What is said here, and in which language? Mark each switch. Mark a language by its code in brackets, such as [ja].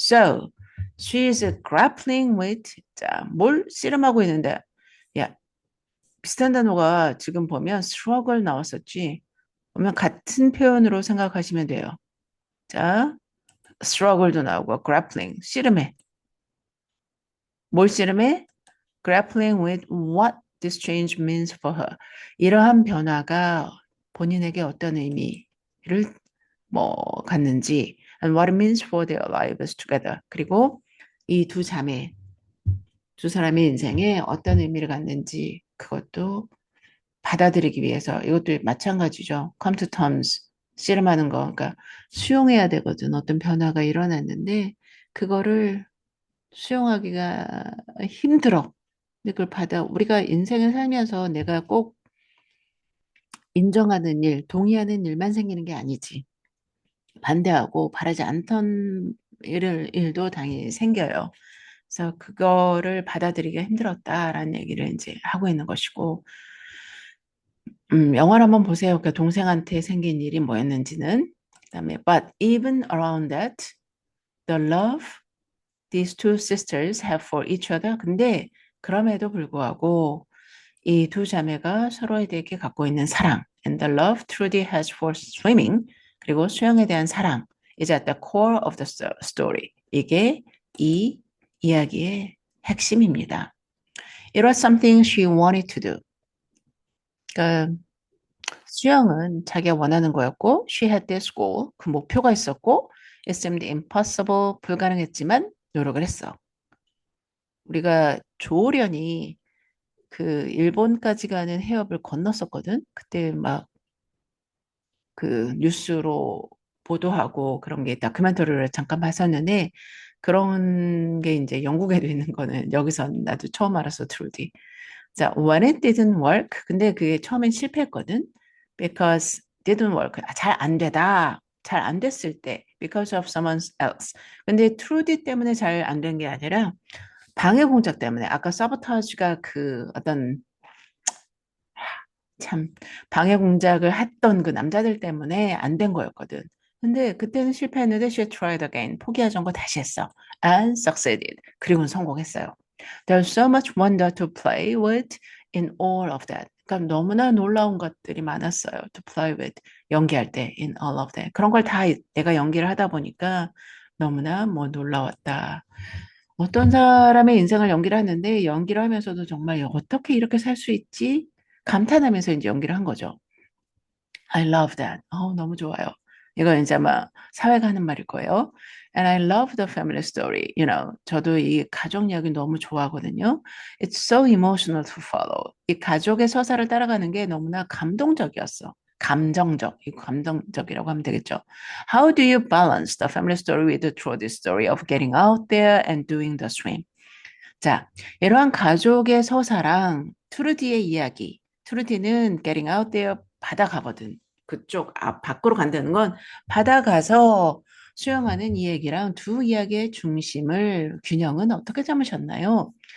[en] So, she is grappling with [ko] 자, 뭘 씨름하고 있는데 야, 비슷한 단어가 지금 보면 struggle 나왔었지. 그러면 같은 표현으로 생각하시면 돼요. 자, struggle도 나오고 grappling, 씨름해. 뭘 씨름해? [en] grappling with what this change means for her. [ko] 이러한 변화가 본인에게 어떤 의미를 뭐 갖는지 [en] and what it means for their lives together. [ko] 그리고 이 두 자매, 두 사람의 인생에 어떤 의미를 갖는지 그것도 받아들이기 위해서 이것도 마찬가지죠. come to terms 씨름하는 거 그러니까 수용해야 되거든. 어떤 변화가 일어났는데 그거를 수용하기가 힘들어. 근데 그걸 받아 우리가 인생을 살면서 내가 꼭 인정하는 일, 동의하는 일만 생기는 게 아니지. 반대하고 바라지 않던 일도 당연히 생겨요. 그래서 그거를 받아들이기가 힘들었다라는 얘기를 이제 하고 있는 것이고 영화를 한번 보세요. 그 동생한테 생긴 일이 뭐였는지는. 그다음에 [en] but even around that, the love these two sisters have for each other. 근데 그럼에도 불구하고 이 두 자매가 서로에 대해 갖고 있는 사랑 and the love Trudy has for swimming 그리고 수영에 대한 사랑 is at the core of the story. [ko] 이게 이 이야기의 핵심입니다. [en] It was something she wanted to do. [ko] 그러니까 수영은 자기가 원하는 거였고 [en] she had this goal [ko] 그 목표가 있었고 [en] it seemed impossible [ko] 불가능했지만 노력을 했어. 우리가 조련이 그 일본까지 가는 해협을 건넜었거든. 그때 막 그 뉴스로 보도하고 그런 게 다큐멘터리를 잠깐 봤었는데 그런 게 이제 영국에도 있는 거는 여기서 나도 처음 알았어, 트루디. [en] 자, when it didn't work. [ko] 근데 그게 처음엔 실패했거든. [en] Because didn't work. [ko] 잘 안 되다. 잘 안 됐을 때. [en] Because of someone else. [ko] 근데 트루디 때문에 잘 안 된 게 아니라 방해 공작 때문에. 아까 사보타주가 그 어떤 참 방해 공작을 했던 그 남자들 때문에 안 된 거였거든. 근데 그때는 실패했는데 [en] she tried again. [ko] 포기하지 않고 다시 했어. [en] And succeeded. [ko] 그리고는 성공했어요. [en] There's so much wonder to play with in all of that. [ko] 그러니까 너무나 놀라운 것들이 많았어요. [en] To play with. [ko] 연기할 때 [en] in all of that. [ko] 그런 걸 다 내가 연기를 하다 보니까 너무나 뭐 놀라웠다. 어떤 사람의 인생을 연기를 하는데 연기를 하면서도 정말 어떻게 이렇게 살 수 있지? 감탄하면서 이제 연기를 한 거죠. [en] I love that. [ko] 너무 좋아요. 이거 이제 아마 사회가 하는 말일 거예요. [en] And I love the family story. [ko] 저도 이 가족 이야기 너무 좋아하거든요. [en] It's so emotional to follow. [ko] 이 가족의 서사를 따라가는 게 너무나 감동적이었어. 감정적, 이 감동적이라고 하면 되겠죠. [en] How do you balance the family story with the true story of getting out there and doing the swim? [ko] 자, 이러한 가족의 서사랑 트루디의 이야기. 트루디는 [en] getting out there [ko] 바다 가거든. 그쪽 밖으로 간다는 건 바다 가서 수영하는 이 얘기랑 두 이야기의 중심을 균형은 어떻게 잡으셨나요?